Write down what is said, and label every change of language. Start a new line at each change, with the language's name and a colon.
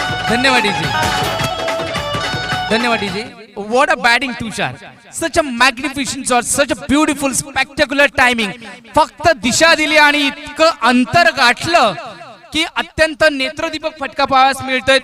Marathi: धन्यवाद डीजे, धन्यवाद DJ.
English: What a batting Tushar. Such a magnificent shot, such a beautiful spectacular timing.
Marathi: फक्त दिशा दिली आणि इतकं अंतर गाठलं की अत्यंत नेत्रदीपक फटका पाहायला मिळतोय.